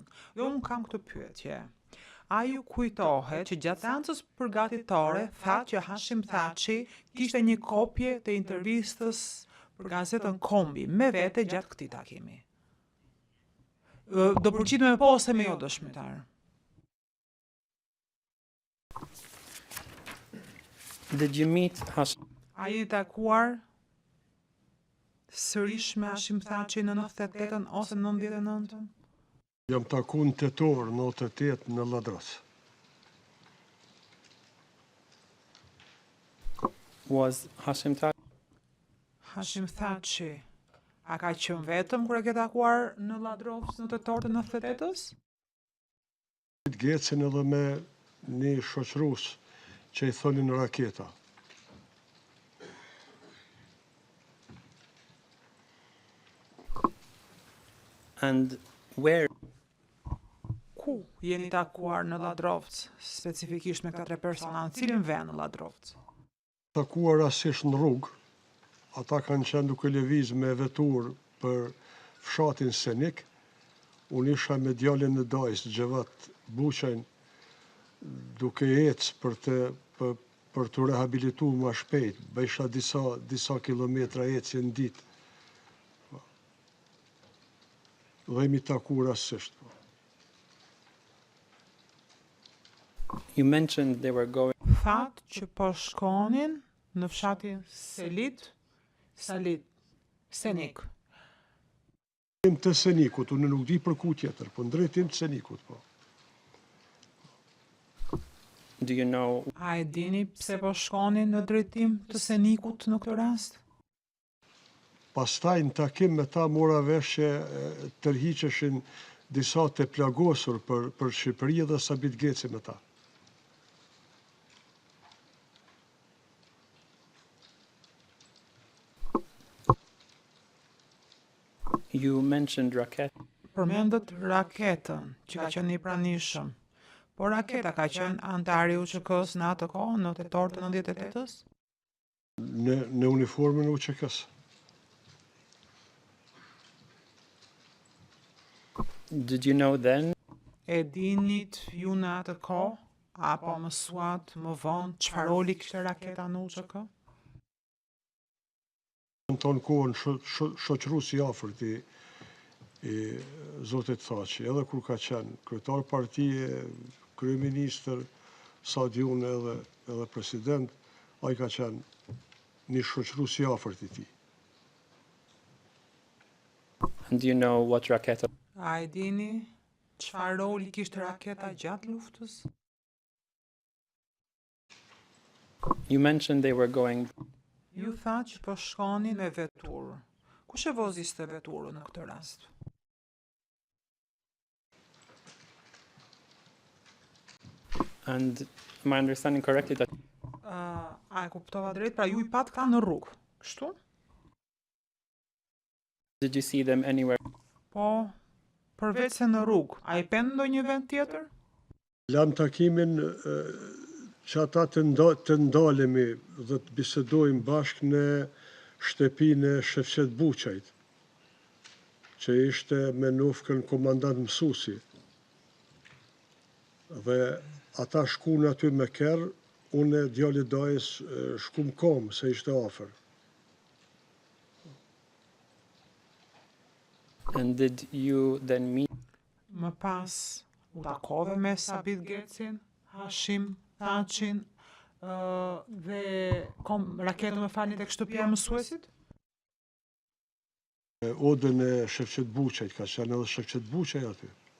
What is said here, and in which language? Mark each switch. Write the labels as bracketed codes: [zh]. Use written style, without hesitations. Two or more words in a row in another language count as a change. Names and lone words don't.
[sq] Dhe unë kam këtë pyetje. A ju kujtohet që gjatë seancës përgatitore tha që Hashim Thaçi kishte një kopje të intervistës për gazetën Kombi me vete gjatë këtij takimi? Do përgjigjem me po ose me jo, dëshmitar? [en] Did you meet Hashim? [sq] A jeni takuar sërish me Hashim Thaçi në 98-ën ose në 99-ën? Jam taku në tetor, në 88 në Ladras. [en] Was Hashim Thaçi [sq] Hashim Thaçi, a ka qenë vetëm kur e ke takuar në Ladrovës në tetor të 98-ës? Gecin edhe me një shoqërus që i thonin Raketa. [en] and where [sq] Ku jeni takuar në Ladrovës, specifikisht me këta tre persona, në cilin vend në Ladrovës? Takuar rasisht në rrugë, ata kanë qenë duke lëviz me vetur për fshatin Senik, unë isha me djalin në Dajs, Gjevat Buqajn, duke ecë për të rehabilitu ma shpejt, bëjsha disa kilometra ecje në ditë. Dhe imi taku rasisht. [en] you mentioned they were going [sq] Thatë që po shkonin në fshatin Senik. Tim të Senikut, unë nuk di për ku tjetër, po në drejtim të Senikut, po. [en] do you know [sq] A e dini pse po shkonin në drejtim të Senikut në këtë rast? Pastaj në takim me ta mora vesh që tërhiqeshin disa të plagosur për Shqipëri dhe Sabit Geci me ta. [en] you mentioned Raket [sq] Përmendët Raketën, që ka qenë i pranishëm. Por Raketa ka qenë antari i UÇK-s në atë kohë, në tetor të 98-ës? Në uniformën e UÇK-s. [en] did you know then [sq] E dinit ju në atë kohë, apo mësuat më vonë, çfarë roli kishte Raketa në UÇK? Në tonë kohën shoqërues i afërt i Zotit Thaçi, edhe kur ka qenë kryetar partie, kryeministër, sa di unë edhe president, ai ka qenë një shoqërues i afërt i tij. [en] and do you know what Raket [sq] A e dini çfarë roli kishte Raketa gjatë luftës? [en] you mentioned they were going [sq] Ju tha që po shkonin me veturë. Kush e voziste veturën në këtë rast? [en] and am I understanding correctly that [sq] A e kuptova drejt, pra ju I pat këta në rrugë, kështu? [en] did you see them anywhere [sq] Po, përveç se në rrugë, a I pen ndonjë vend tjetër? Lam takimin që ata të ndalemi dhe të bisedojmë bashkë në shtëpinë e Shefqet Buqajt, që ishte me nofkën komandant mësuesi. Dhe ata shkuan aty me kerr, unë djali Dajës shkum kom se ishte afër. [en] and did you then meet [sq] Më pas, u takove me Sabit Gecin, Hashim Thaçin, dhe Raketën me falni tek shtëpia e mësuesit? Odën e Shefqet Buqajt, ka qenë edhe Shefqet Buqaj aty.